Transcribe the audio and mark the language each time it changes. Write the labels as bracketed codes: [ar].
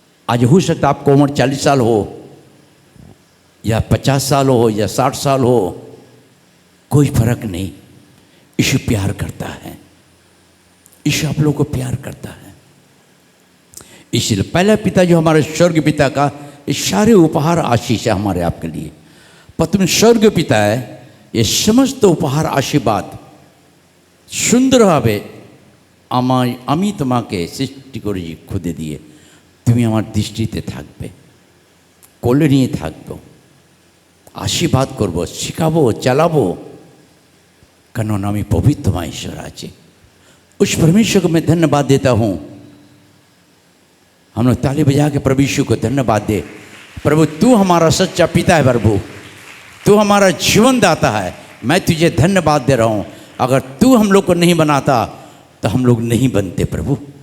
[hi] आज हो सकता आपको उम्र 40 साल हो या 50 साल हो या 60 साल हो, कोई फर्क नहीं। यीशु प्यार करता है, यीशु आप लोगों को प्यार करता है। इसलिए पहला पिता जो हमारे स्वर्ग पिता का ये सारे उपहार आशीष है हमारे आपके लिए। पत्नी स्वर्ग पिता है, ये समस्त उपहार आशीर्वाद [bn] সুন্দরভাবে আমি তোমাকে সৃষ্টি করেছি খুদে দিয়ে, তুমি আমার দৃষ্টিতে থাকবে, কোলে নিয়ে থাকবো, আশীর্বাদ করবো, শিখাবো, চালাবো, কারণ আমি পবিত্র ईश्वर আছে। [hi] उस परमेश्वर को मैं धन्यवाद देता हूँ। हम लोग ताली बजा के प्रभु यीशु को धन्यवाद दे। प्रभु तू हमारा सच्चा पिता है, प्रभु तू हमारा जीवन दाता है। मैं तुझे धन्यवाद दे रहा हूँ। अगर तू हम लोग को नहीं बनाता तो हम लोग नहीं बनते प्रभु।